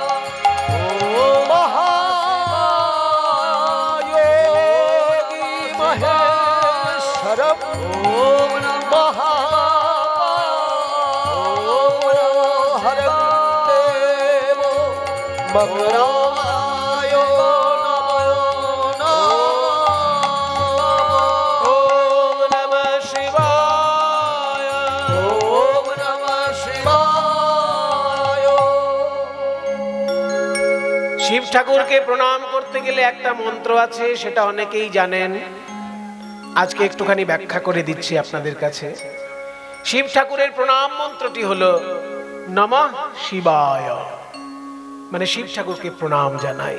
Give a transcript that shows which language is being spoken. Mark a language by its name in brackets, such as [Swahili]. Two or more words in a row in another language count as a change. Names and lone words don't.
[Sanskrit] महायोगी महेश्वरं मंगलाय ओम नमः शिवाय, ओम नमः शिवाय। [Bangla] শিব ঠাকুরকে প্রণাম করতে গেলে একটা মন্ত্র আছে, সেটা অনেকেই জানেন। আজকে একটুখানি ব্যাখ্যা করে দিচ্ছি আপনাদের কাছে। শিব ঠাকুরের প্রণাম মন্ত্রটি হলো [Sanskrit] নমঃ শিবায়, [Bangla] মানে শিব ঠাকুরকে প্রণাম জানাই।